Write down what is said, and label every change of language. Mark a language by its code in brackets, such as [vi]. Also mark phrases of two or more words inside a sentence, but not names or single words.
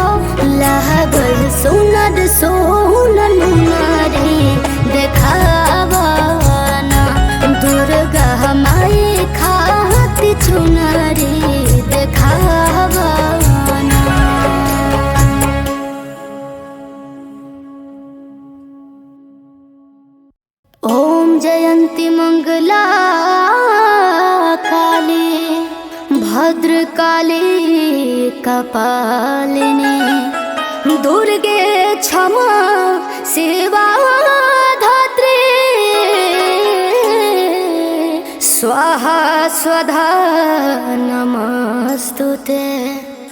[bho] लागल सुनर सोनन नारी देखावा ना, दुर्गा माई खाती चुनरी देखावा ना। [sa] ओम जयंती मंगला काली भद्रकाली कपालिनी, दुर्गे क्षमा सेवा धात्री, स्वाहा स्वधा नमस्तुते।